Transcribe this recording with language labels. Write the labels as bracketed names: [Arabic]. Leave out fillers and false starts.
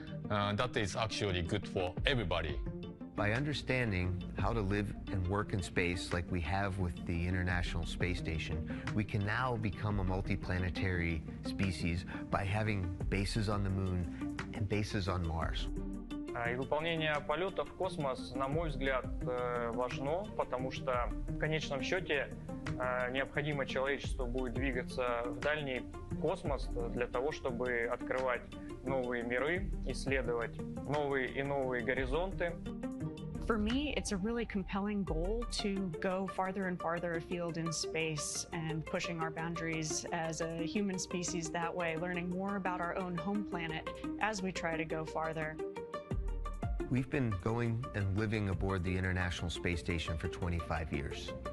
[English] That is actually good for everybody. By understanding how to live and work in space like we have with the International Space Station, we can now become a multiplanetary species by having bases on the Moon and bases on Mars. [Russian] И выполнение полета в космос, на мой взгляд, важно, потому что в конечном счете необходимо человечеству будет двигаться в дальний космос для того, чтобы открывать новые миры, исследовать новые и новые горизонты. [English] For me, it's a really compelling goal to go farther and farther afield in space and pushing our boundaries as a human species that way, learning more about our own home planet as we try to go farther. We've been going and living aboard the International Space Station for 25 years.